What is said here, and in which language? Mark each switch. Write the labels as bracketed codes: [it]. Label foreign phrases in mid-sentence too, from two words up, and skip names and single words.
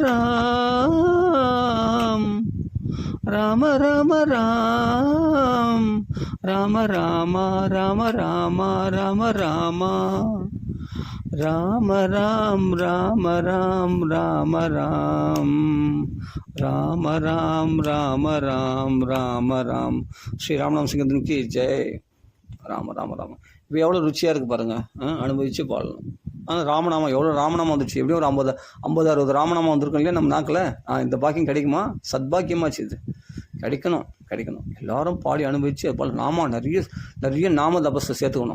[ta] ராம் ராம ராம ராம் ராம ராம ராம ராம ராம ராம ராம ராம் ராம ராம் ராம ராம் ராம ராம் ராம ராம் ராம ராம். ஸ்ரீ ராமநாம சங்கீர்த்தனுக்கு ஜெய். ராம ராம ராம. இப்போ எவ்வளோ ருச்சியாக இருக்குது பாருங்கள், அனுபவித்து பாடணும். ஆனால் ராமநாமம் எவ்வளோ ராமநாமம் வந்துச்சு, எப்படியும் ஒரு 50-60 ராமநாமம் வந்திருக்கும் இல்லையா நம்ம நாக்கில். இந்த பாக்கியம் கிடைக்குமா? சத்பாக்கியமாச்சு இது. கிடைக்கணும். எல்லாரும் பாடி அனுபவித்து அது போல் நிறைய நாம தபஸை சேர்த்துக்கணும்.